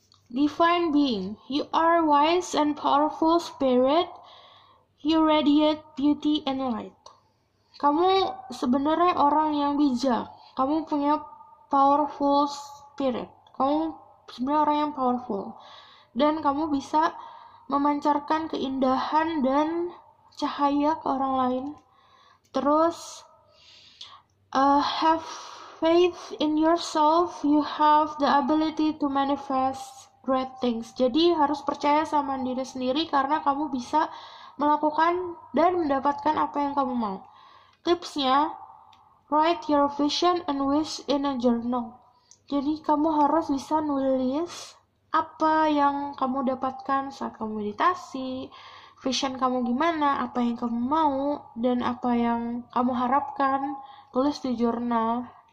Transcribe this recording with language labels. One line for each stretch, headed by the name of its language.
English: Divine being, you are wise and powerful spirit. You radiate beauty and light.
Indonesian: Kamu sebenarnya orang yang bijak. Kamu punya powerful spirit. Kamu sebenarnya orang yang powerful. Dan kamu bisa memancarkan keindahan dan cahaya ke orang lain. Terus,
English: have faith in yourself. You have the ability to manifest great things.
Indonesian: Jadi harus percaya sama diri sendiri karena kamu bisa melakukan dan mendapatkan apa yang kamu mau. Tipsnya,
English: write your vision and wish in a journal.
Indonesian: Jadi kamu harus bisa nulis apa yang kamu dapatkan saat kamu meditasi, vision kamu gimana, apa yang kamu mau, dan apa yang kamu harapkan, tulis di jurnal.